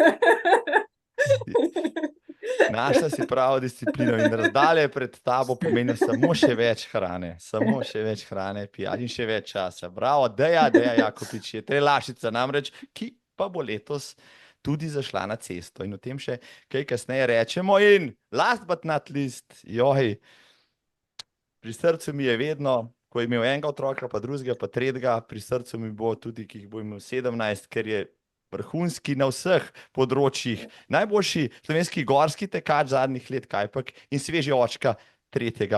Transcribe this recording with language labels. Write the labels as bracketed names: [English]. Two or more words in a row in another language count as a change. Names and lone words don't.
[Slovenian] Našla si pravo disciplino in razdalje pred tabo pomeni samo še več hrane, pijati in še več časa. Bravo, Deja Jakopič je Trelašica namreč, ki pa bo letos tudi zašla na cesto in o tem še kaj kasneje rečemo. [English] In last but not least, [Slovenian] pri srcu mi je vedno, ko je imel enega otroka, pa drugega, pa tretjega, pri srcu mi bo tudi, ki jih bo imel 17, ker je vrhunski na vseh področjih. Najboljši slovenski gorski tekač zadnjih let, kajpak, in sveži očka 3.